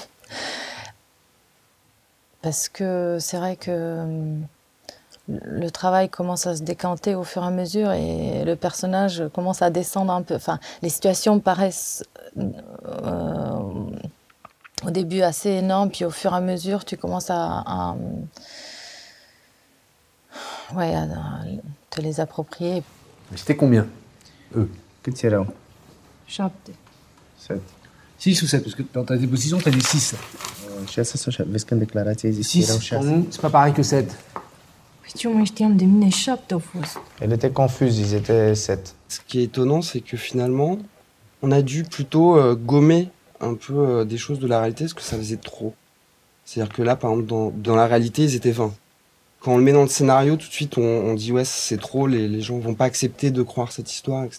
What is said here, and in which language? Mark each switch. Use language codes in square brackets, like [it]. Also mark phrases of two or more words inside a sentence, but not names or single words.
[fr] Parce que c'est vrai que le travail commence à se décanter au fur et à mesure et le personnage commence à descendre un peu. Enfin, les situations paraissent au début assez énormes, puis au fur et à mesure, tu commences à te les approprier. C'était combien, eux? [ro] Câți erau? 7. 7. [fr] 6 ou 7? Parce que dans ta déposition, t'as dit 6. [ro] Și asta sau 7? Vezi că în declarație ai zis că 6, erau [fr] pour 6. nous, c'est pas pareil que 7. [ro] Păi ce mai știam de mine, 7 au fost. [fr] Elle était confuse, ils étaient 7. Ce qui est étonnant, c'est que finalement, on a dû plutôt gommer un peu des choses de la réalité, parce que ça faisait trop. C'est-à-dire que là, par exemple, dans la réalité, ils étaient 20. Quand on le met dans le scénario, tout de suite, on dit ouais, c'est trop, les gens vont pas accepter de croire cette histoire, etc.